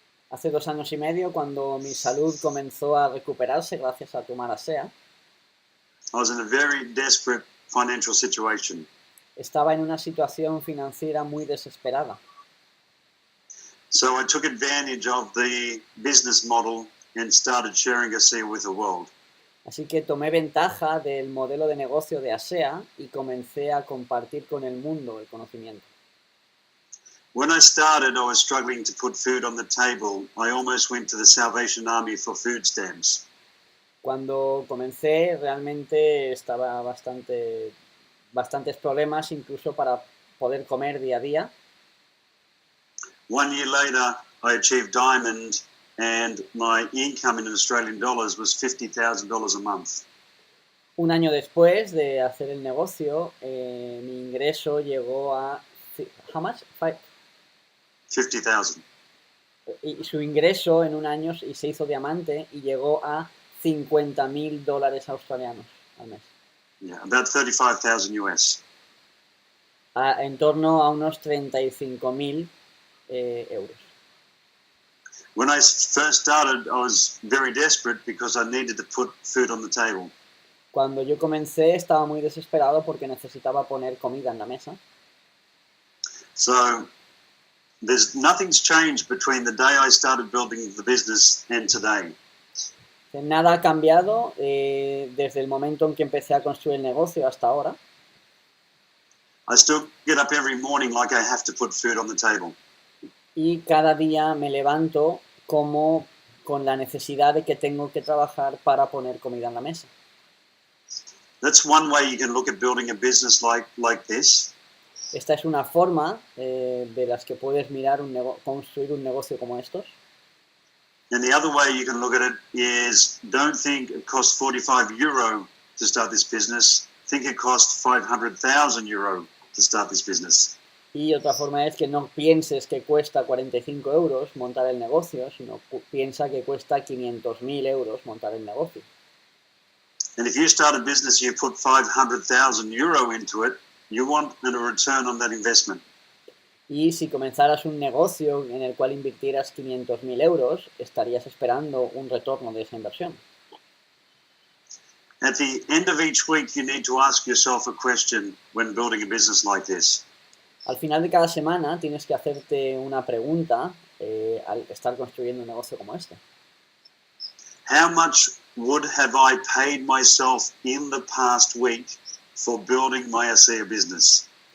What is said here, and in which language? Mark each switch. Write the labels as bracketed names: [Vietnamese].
[Spanish] Hace 2 años y medio, cuando mi salud comenzó a recuperarse gracias a tomar ASEA, [English] I was in a very desperate financial situation. [Spanish] estaba en una situación financiera muy desesperada. [English] So I took advantage of the business model and started sharing ASEA with the world. [Spanish] Así que tomé ventaja del modelo de negocio de ASEA y comencé a compartir con el mundo el conocimiento. [English] When I started, I was struggling to put food on the table. I almost went to the Salvation Army for food stamps. [Spanish] Cuando comencé realmente estaba bastantes problemas incluso para poder comer día a día. [English] 1 year later, I achieved diamond, and my income in Australian dollars was $50,000 a month. [Spanish] Un año después de hacer el negocio, mi ingreso llegó a... [English] ¿How much? 50,000. [Spanish] Y su ingreso en un año y se hizo diamante y llegó a $50,000 australianos al mes. [English] Yeah, about 35,000 US. [Spanish] En torno a unos 35.000 euros. [English] When I first started, I was very desperate because I needed to put food on the table. [Spanish] Cuando yo comencé estaba muy desesperado porque necesitaba poner comida en la mesa. [English] So nothing's changed between the day I started building the business and today. [Spanish] Nada ha cambiado desde el momento en que empecé a construir el negocio hasta ahora. [English] I still get up every morning like I have to put food on the table. [Spanish] Y cada día me levanto como con la necesidad de que tengo que trabajar para poner comida en la mesa. [English] That's one way you can look at building a business like this. [Spanish] Esta es una forma de las que puedes mirar construir un negocio como estos. [English] And the other way you can look at it is, don't think it costs 45 euro to start this business. Think it costs 500,000 euro to start this business. [Spanish] Y otra forma es que no pienses que cuesta 45 euros montar el negocio, sino piensa que cuesta 500.000 euros montar el negocio. [English] And if you start a business, you put 500,000 euro into it, you want a return on that investment. [Spanish] Y si comenzaras un negocio en el cual invirtieras 500.000 euros, estarías esperando un retorno de esa inversión. [English] At the end of each week, you need to ask yourself a question when building a business like this. [Spanish] Al final de cada semana tienes que hacerte una pregunta al estar construyendo un negocio como este. [English] How much would have I paid myself in the past week for building my ASEA business?